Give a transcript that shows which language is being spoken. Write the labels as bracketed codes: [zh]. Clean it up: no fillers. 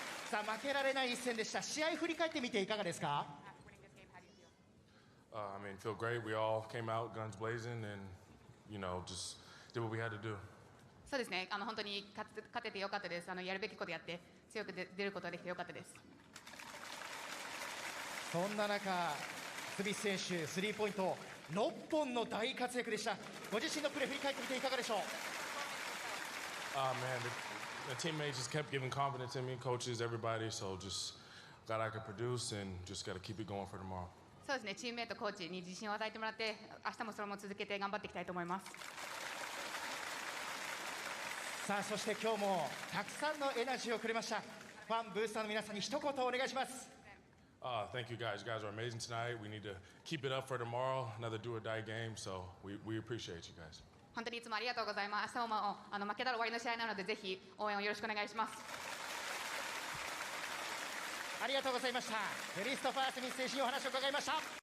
[ja] さん、負けられない一戦でした。試合振り返ってみていかがですか？ [en] I mean, feel great. We all came out guns blazing and, just did what we had to do. [ja] そうですね、本当に勝ててよかったです。やるべきことやって強く出ることができてよかったです。そんな中、スミス選手、スリーポイント6本の大活躍でした。ご自身のプレー振り返ってみていかがでしょう？ [en] Man, the teammates just kept giving confidence in me, coaches, everybody. So just glad I could produce and just got to keep it going for tomorrow. [ja] そうですね、チームメイト、コーチに自信を与えてもらって、明日もそれも続けて頑張っていきたいと思います。さあ、そして今日もたくさんのエナジーをくれました。ファン、ブースターの皆さんに一言お願いします。 [en] Thank you guys. You guys are amazing tonight. We need to keep it up for tomorrow. Another do or die game. So we appreciate you guys. [ja] 本当にいつもありがとうございます。明日も負けたら終わりの試合なので、ぜひ応援をよろしくお願いします。ありがとうございました。クリストファー・スミス選手にお話を伺いました。